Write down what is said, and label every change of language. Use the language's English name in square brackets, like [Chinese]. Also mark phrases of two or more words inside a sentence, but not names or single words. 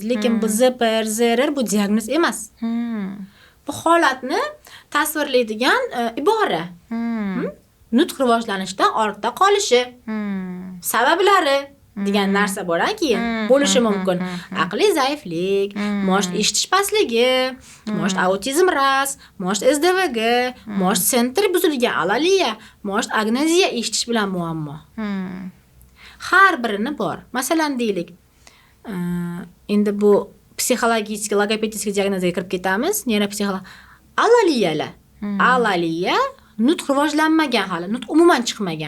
[Uzbek] Lekin bu ZPR, ZRR bu diagnoz emas. Bu holatni tasvirlaydigan ibora. Nutq rivojlanishdan ortda qolishi. Sabablari degan narsa bor-ki, bo'lishi mumkin. Aqliy zaiflik, может eshitish pastligi, может autizm ras, может SDVG, может sentr buzilgan alaliya, может agnoziya eshitish bilan muammo. Har birini bor. Masalan, deylik, endi bu psixologik, logopedik diagnozga kirib ketamiz. Neyropsixolog alaliyalar. Alaliya nutq rivojlanmagan hali, nutq umuman chiqmagan.